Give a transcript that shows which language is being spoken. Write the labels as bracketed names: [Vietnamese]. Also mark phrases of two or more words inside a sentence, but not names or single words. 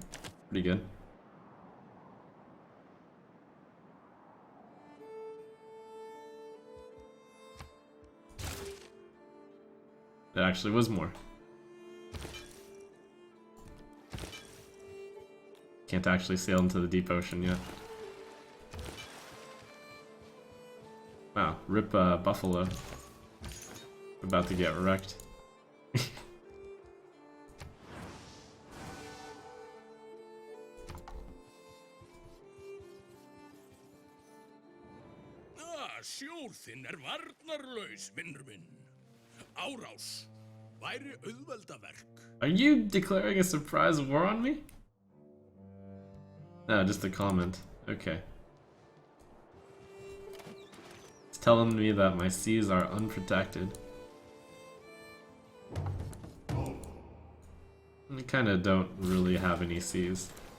[English] Pretty good. That actually was more. Can't actually sail into the deep ocean yet. Wow, rip Buffalo. About to get wrecked. [Icelandic] Sjór þinn varnarlaus, vinnur minn. Árás væri auðveldaverk. [English] Are you declaring a surprise war on me? No, just a comment. Okay. It's telling me that my seas are unprotected. I kinda don't really have any seas.